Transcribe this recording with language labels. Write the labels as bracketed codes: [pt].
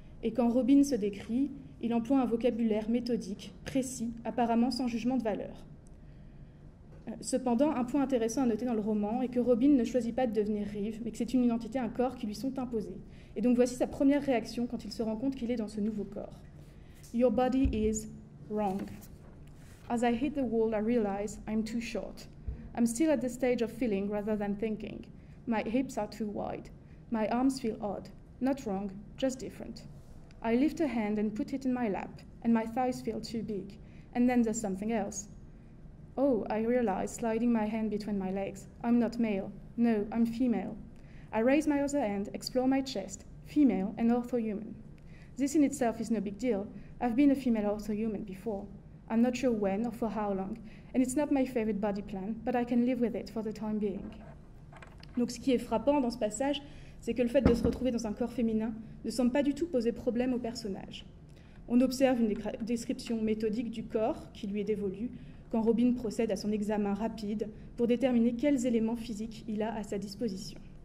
[fr] Et quand Robin se décrit, il emploie un vocabulaire méthodique, précis, apparemment sans jugement de valeur. Cependant, un point intéressant à noter dans le roman est que Robin ne choisit pas de devenir Reeve, mais que c'est une identité, un corps qui lui sont imposés. Et donc voici sa première réaction quand il se rend compte qu'il est dans ce nouveau corps. [en] « Your body is wrong. As I hit the wall, I realize I'm too short. I'm still at the stage of feeling rather than thinking. My hips are too wide. My arms feel odd. Not wrong, just different. I lift a hand and put it in my lap. and my thighs feel too big. And then there's something else. Oh, I realize, sliding my hand between my legs. I'm not male. No, I'm female. I raise my other hand, explore my chest. Female and orthohuman. This in itself is no big deal. I've been a female orthohuman before. I'm not sure when or for how long, and it's not my favorite body plan, but I can live with it for the time being. [fr] Donc ce qui est frappant dans ce passage, c'est que le fait de se retrouver dans un corps féminin ne semble pas du tout poser problème au personnage. On observe une description méthodique du corps qui lui est dévolu quand Robin procède à son examen rapide pour déterminer quels éléments physiques il a à sa disposition.